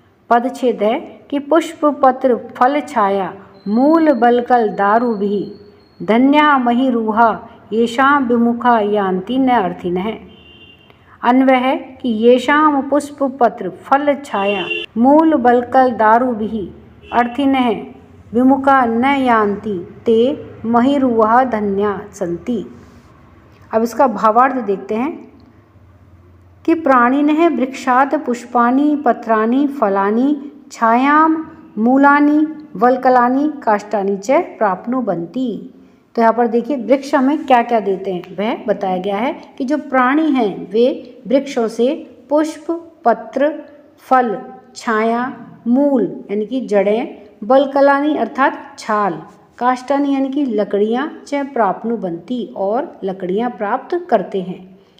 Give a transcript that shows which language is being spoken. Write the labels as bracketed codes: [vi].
[sa] पदच्छेद है कि पुष्प पत्र फल छाया मूल बलकल दारुभिः धन्या मही रूहा येषां विमुखा यान्ति न अर्थिनः। अन्वय है कि येषां पुष्प पत्र फल छाया मूल बलकल दारुभिः अर्थिनः विमुखा न यान्ति ते महिरुहा धन्या सन्ति। [hi] अब इसका भावार्थ देखते हैं कि [sa] प्राणिनः वृक्षात् पुष्पाणि पत्राणि फलानि छायां मूलानि वल्कलानि काष्ठानि च प्राप्नुवन्ति। [hi] तो यहाँ पर देखिए वृक्ष हमें क्या क्या देते हैं वह बताया गया है कि जो प्राणी हैं वे वृक्षों से पुष्प, पत्र, फल, छाया, मूल यानी कि जड़ें, बलकलानी अर्थात छाल, काष्ठानी यानी कि लकड़ियाँ, च प्राप्नुवन्ति और लकड़ियाँ प्राप्त करते हैं।